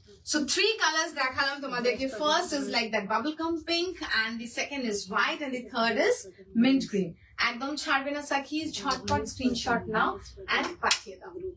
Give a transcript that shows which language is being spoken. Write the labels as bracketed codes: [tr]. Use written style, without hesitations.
[en] So 3 colors [bn] দেখালাম তোমাদেরকে। [en] First is like that bubblegum pink, and the second is white, and the third is mint green. [bn] একদম ছাড়বে না সাকিজ, ঝটপট screenshot now and পাঠিয়ে দাও।